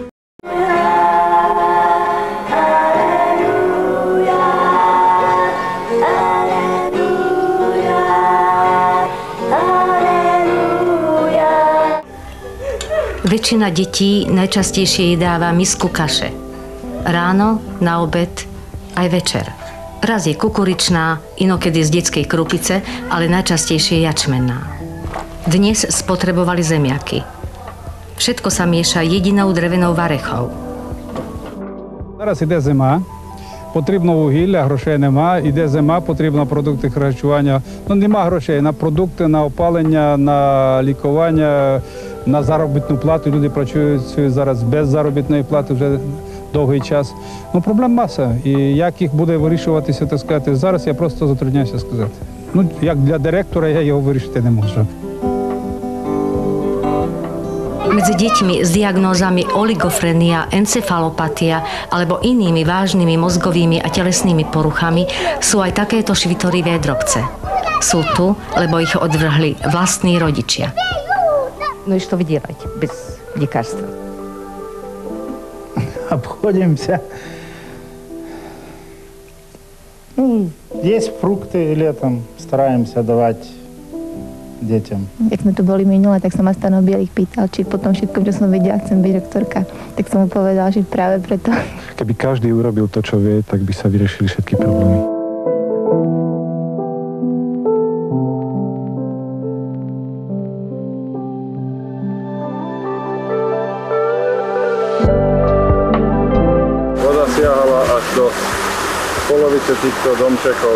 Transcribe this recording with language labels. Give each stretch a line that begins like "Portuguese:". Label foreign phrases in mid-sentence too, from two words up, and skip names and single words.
Slovak: Väčšina detí najčastejšie jedáva misku kaše. Ráno, na obed, aj večer. Raz je kukuričná, inokedy z detskej krupice, ale najčastejšie jačmenná. Dnes spotrebovali zemiaky. Všetko sa mieša jedinou drevenou varechou.
Ukrainian: Зараз іде зима, потрібно вугілля, грошей нема, іде зима, потрібно продукти харчування. Нема грошей на продукти, на опалення, на лікування, на заробітну плату. Люди працюють зараз без заробітної плати вже довгий час. Проблем маса. І як їх буде вирішуватися, так сказати, зараз я просто затрудняюся сказати. Як для директора я його вирішити не можу.
Slovak: Medzi deťmi s diagnózami oligofrenia, encefalopatia alebo inými vážnymi mozgovými a telesnými poruchami sú aj takéto švitorivé drobce. Sú tu, lebo ich odvrhli vlastní rodičia.
Russian: Ну и что вы делаете без лекарства? Обходимся. Есть фрукты летом, стараемся давать deťom.
Slovak: Jak sme tu boli minule, tak sa ma Stano Bielých pýtal, či po tom všetkom, čo som vedela, chcem byť doktorka. Tak som mu povedala, že práve preto. Keby každý urobil to, čo vie, tak by sa vyriešili všetky problémy. Voda siahala až do polovice týchto domčekov.